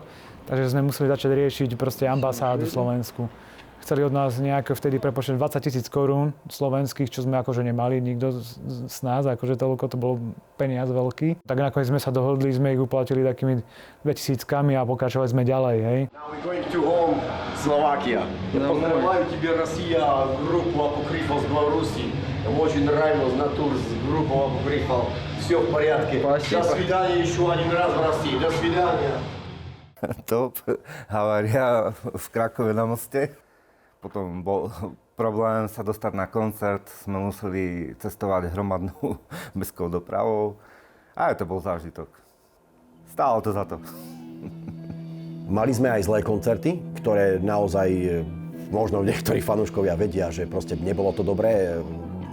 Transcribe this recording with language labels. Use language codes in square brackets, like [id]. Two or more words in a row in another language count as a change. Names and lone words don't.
[sk] Takže sme museli začať riešiť proste ambasádu Slovensku. Chceli od nás nejaké vtedy prepočítať 20 000 korún slovenských, čo sme akože nemali, nikto z nás, akože toľko to bol peniaz veľký. Tak nakoniec sme sa dohodli, sme ich uplatili takými 2000 a pokračovali sme ďalej, hej. [en] Now we're going to home, Slovakia. [ru] Поздравляю тебя, Россия, группу Апокрифов с Беларуси. Очень нравилось на тур с группой Апокрифов. Все в порядке. Спасибо. До свидания еще один раз в России. До свидания. [sk] Top, havária v Krakove na moste. Potom bol problém sa dostať na koncert, sme museli cestovať hromadnou mestskou dopravou. A to bol zážitok. Stálo to za to. Mali sme aj zlé koncerty, ktoré naozaj, možno niektorí fanúškovia vedia, že proste nebolo to dobré.